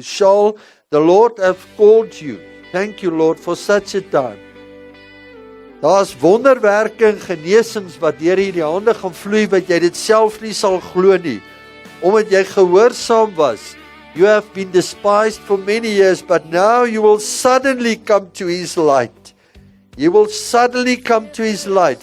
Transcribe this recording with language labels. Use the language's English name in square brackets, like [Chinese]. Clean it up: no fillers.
[English] Shall the Lord have called you? Thank you, Lord, for such a time. [Afrikaans] Daar's wonderwerke en genesings wat deur hierdie hande gaan vloei, wat jy dit self nie sal glo nie, omdat jy gehoorsaam was. [English] You have been despised for many years, but now you will suddenly come to his light. He will suddenly come to his light.